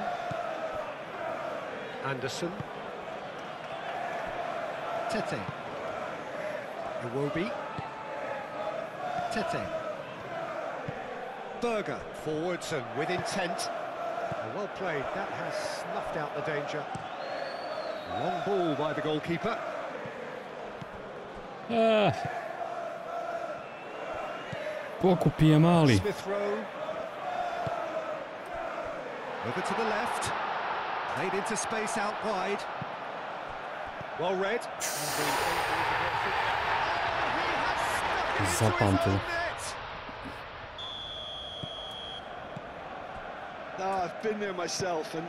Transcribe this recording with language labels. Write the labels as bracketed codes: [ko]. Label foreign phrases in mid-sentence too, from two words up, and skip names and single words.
[en] Anderson. Tete. Iwobi. Tete. Berger. Forwards and with intent. Well played. That has snuffed out the danger. Long ball by the goalkeeper. [hr] Pokupi je mali. [en] Smith Rowe. Over to the left. Played into space out wide. Well read. [hr] Zapamtio. [en] I've been there myself, and